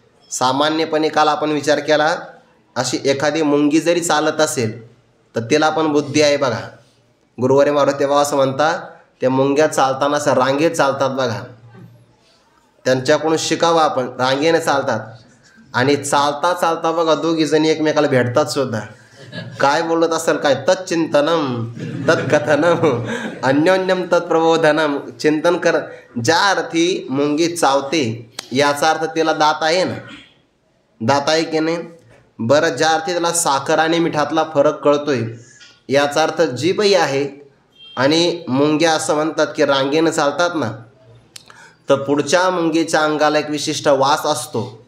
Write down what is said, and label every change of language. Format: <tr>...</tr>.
<mr>सामान्यपणे काल आपण विचार केला, अशी एखादी मुंगी जरी चालत असेल तर तिला पण बुद्धी आहे बघा. गुरुवारी मारुती बाबा असं म्हणतात, त्या मुंग्या चालताना असं रांगेत चालतात बघा. त्यांच्याकडून शिकावं आपण, रांगेने चालतात. आणि चालता चालता बघा दोघीजणी एकमेकाला भेटतात सुद्धा. काय बोलत असेल काय?</mr> <sa>तच्चिंतनम तत्कथनम अन्योन्यम तत्प्रबोधनम.</sa> <mr>चिंतन कर. ज्या अर्थी मुंगी चावते याचा अर्थ तिला दात आहे ना, दात आहे की नाही? बरं, ज्या अर्थी त्याला साखर आणि मिठातला फरक कळतोय याचा अर्थ जीभही आहे. आणि मुंग्या असं म्हणतात की रांगेनं चालतात ना, तर पुढच्या मुंगीच्या अंगाला एक विशिष्ट वास असतो.</mr>